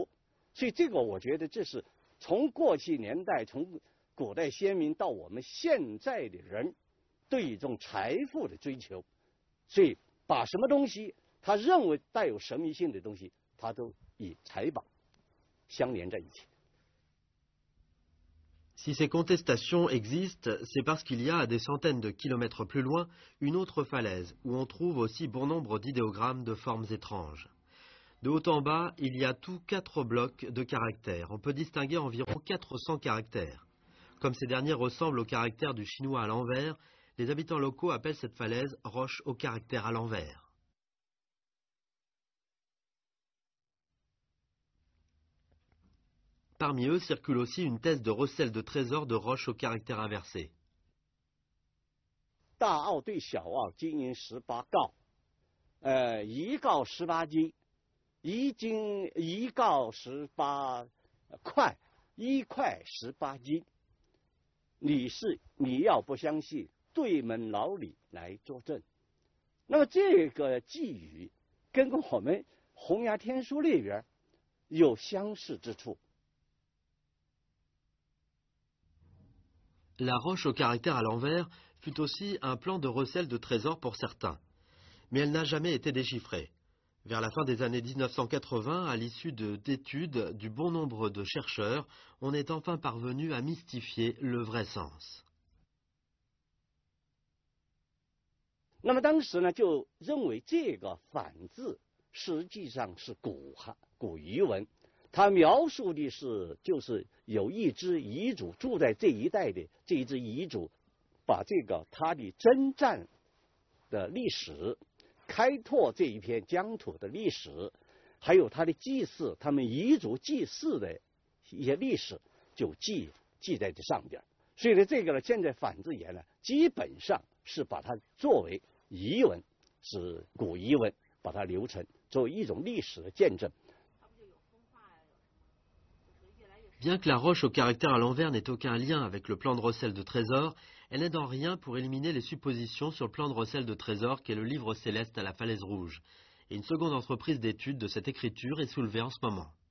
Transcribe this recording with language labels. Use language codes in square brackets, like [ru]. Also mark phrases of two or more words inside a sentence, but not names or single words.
[zh] 所以这个我觉得这是从过去年代，从古代先民到我们现在的人对一种财富的追求，所以把什么东西他认为带有神秘性的东西，他都与财宝相连在一起。 [fr] Si ces contestations existent, c'est parce qu'il y a à des centaines de kilomètres plus loin une autre falaise où on trouve aussi bon nombre d'idéogrammes de formes étranges. De haut en bas, il y a tout 4 blocs de caractères. On peut distinguer environ 400 caractères. Comme ces derniers ressemblent aux caractères du chinois à l'envers, les habitants locaux appellent cette falaise roche au caractère à l'envers. Parmi eux circule aussi une thèse de recel de trésors de roches au caractère inversé. [zh] 大澳对小澳金银18告，1告18斤， 1斤1锆18块，1块18斤。你要不相信，对门老李来作证。那么这个寄语跟我们《洪崖天书》里边有相似之处。 [fr] La roche au caractère à l'envers fut aussi un plan de recel de trésors pour certains, mais elle n'a jamais été déchiffrée. Vers la fin des années 1980, à l'issue d'études du bon nombre de chercheurs, on est enfin parvenu à mystifier le vrai sens. [zh] 那么当时呢，就认为这个反字实际上是古彝文，它描述的就是有一支彝族住在这一带的这一支彝族，把这个他的征战的历史，开拓这一片疆土的历史，还有他的祭祀，他们彝族祭祀的一些历史，就记在这上边。所以呢，这个呢，现在反字言呢，基本上是把它作为彝文，是古彝文，把它留成作为一种历史的见证。 [fr] Bien que la roche au caractère à l'envers n'ait aucun lien avec le plan de recel de trésors, elle n'aide en rien pour éliminer les suppositions sur le plan de recel de trésors qu'est le livre céleste à la falaise rouge. Et une seconde entreprise d'étude de cette écriture est soulevée en ce moment.